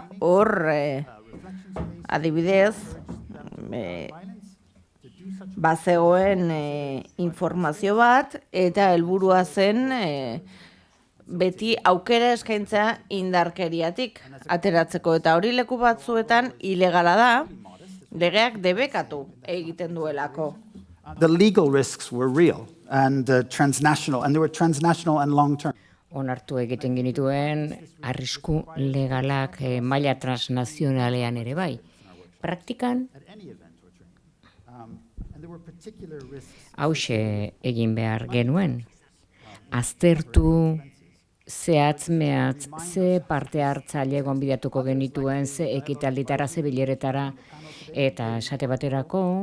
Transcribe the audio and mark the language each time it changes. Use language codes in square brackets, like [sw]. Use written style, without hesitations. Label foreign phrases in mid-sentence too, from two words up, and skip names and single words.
[eu] Hor, adibidez, bazegoen informazio bat, eta helburua zen beti aukera eskaintzea indarkeriatik ateratzeko, eta hori leku batzuetan ilegala da, legeak debekatu egiten duelako. [en] The legal risks were real and transnational, and they were transnational and long-term. [eu] Onartu egiten genituen arrisku legalak maila transnazionalean ere bai. Praktikan, hauxe egin behar genuen. Aztertu zehatz-mehatz, ze parte hartzaile gonbidatuko genituen, ze ekitalditara, ze bileretara, eta esate baterako